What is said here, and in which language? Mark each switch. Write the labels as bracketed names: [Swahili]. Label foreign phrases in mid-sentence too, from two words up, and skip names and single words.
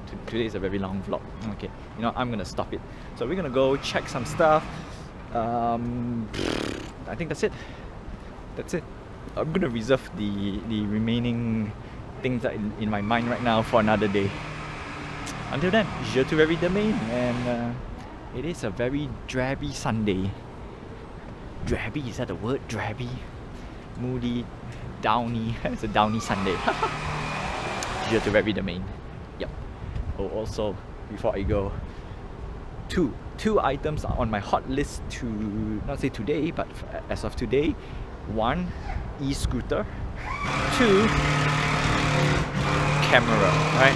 [English] Today is a very long vlog. Okay, you know, I'm gonna stop it. So we're gonna go check some stuff. I think that's it. I'm gonna reserve the remaining things that in my mind right now for another day. Until then, [French] je te verrai demain, [English] and it is a very drabby Sunday. Drabby, is that a word? Drabby? Moody, downy. It's a downy Sunday. [French] Je te verrai demain. [English] Yep. Oh, also, before I go, two items are on my hot list to not say today, but as of today. One, e-scooter. Two, camera. Right?